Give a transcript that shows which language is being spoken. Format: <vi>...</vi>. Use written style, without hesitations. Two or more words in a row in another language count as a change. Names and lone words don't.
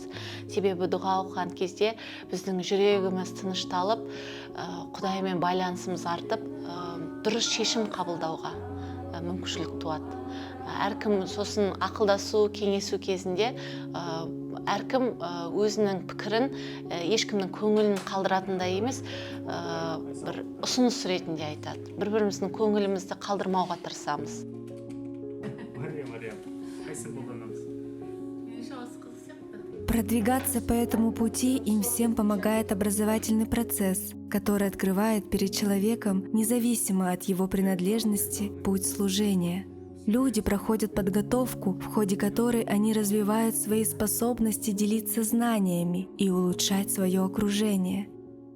<kk>Себебі дұға оқыған кезде біздің жүрегіміз тынышталып, Құдаймен байланысымыз артып, дұрыс шешім қабылдауға мүмкіншілік туады. Әркім сосын ақылдасу, кеңесу кезінде әркім өзінің пікірін ешкімнің көңілін қалдыратындай емес, бір ұсыныс ретінде айтады. Бір-біріміздің көңілімізді қалдырмауға тырысамыз.</kk> <ru>Продвигаться по этому пути им всем помогает образовательный процесс, который открывает перед человеком, независимо от его принадлежности, путь служения. Люди проходят подготовку, в ходе которой они развивают свои способности делиться знаниями и улучшать свое окружение.</ru>